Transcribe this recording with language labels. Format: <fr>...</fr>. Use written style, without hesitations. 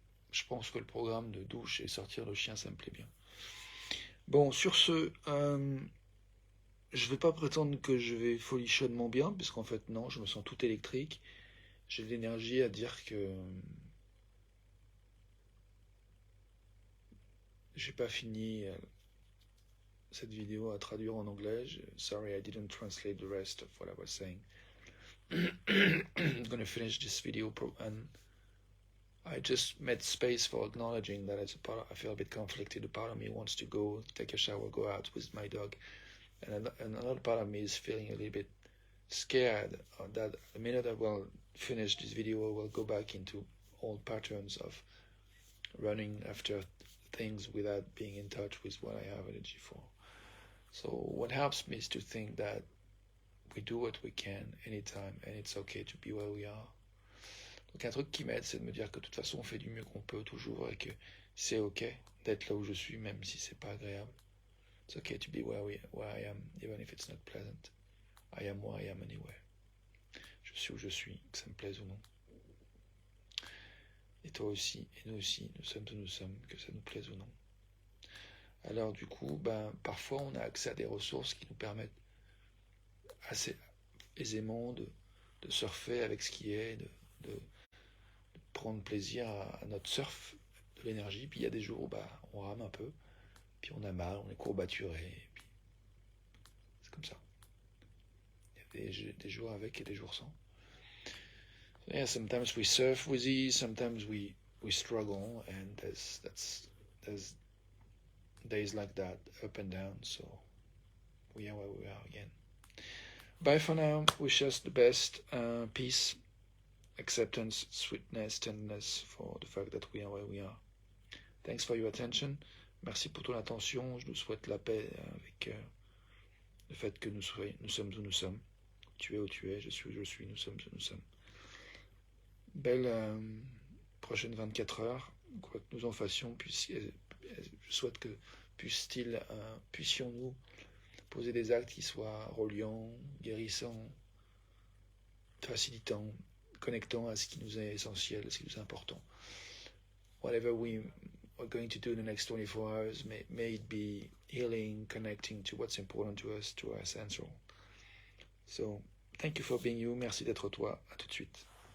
<fr>Je pense que le programme de douche et sortir le chien, ça me plaît bien. Bon, sur ce, je ne vais pas prétendre que je vais folichonnement bien, puisqu'en fait, non, je me sens tout électrique. J'ai de l'énergie à dire que j'ai pas fini cette vidéo à traduire en anglais.</fr> <en>Sorry, I didn't translate the rest of what I was saying. I'm gonna finish this video and I just made space for acknowledging that it's a part I feel a bit conflicted. A part of me wants to go take a shower, go out with my dog, and another part of me is feeling a little bit scared that the minute I will finish this video, I will go back into old patterns of running after things without being in touch with what I have energy for. So what helps me is to think that we do what we can anytime and it's okay to be where we are.</en> <fr>Donc un truc qui m'aide, c'est de me dire que de toute façon on fait du mieux qu'on peut toujours et que c'est ok d'être là où je suis même si c'est pas agréable.</fr> <en>It's okay to be where I am even if it's not pleasant. I am where I am anyway.</en> <fr>Je suis où je suis, que ça me plaise ou non. Et toi aussi, et nous aussi, nous sommes où nous sommes, que ça nous plaise ou non. Alors du coup, parfois on a accès à des ressources qui nous permettent assez aisément de surfer avec ce qui est, de prendre plaisir à notre surf de l'énergie. Puis il y a des jours où on rame un peu, puis on a mal, on est courbaturé, puis c'est comme ça. Il y a des jours avec et des jours sans.</fr> <en>So yeah, sometimes we surf with ease, sometimes we struggle, and there's days like that, up and down, so we are where we are again. Bye for now. Wish us the best. Peace, acceptance, sweetness, tenderness for the fact that we are where we are. Thanks for your attention.</en> <fr>Merci pour ton attention. Je nous souhaite la paix avec le fait que nous sommes où nous sommes. Tu es où tu es, je suis où je suis, nous sommes où nous sommes. Belle prochaine 24 heures, quoi que nous en fassions, je souhaite que puissions-nous poser des actes qui soient reliants, guérissants, facilitants, connectants à ce qui nous est essentiel, à ce qui nous est important.</fr> <en>Whatever we are going to do in the next 24 hours, may it be healing, connecting to what's important to us, to our essential. So, thank you for being you.</en> <fr>Merci d'être toi. À tout de suite.</fr>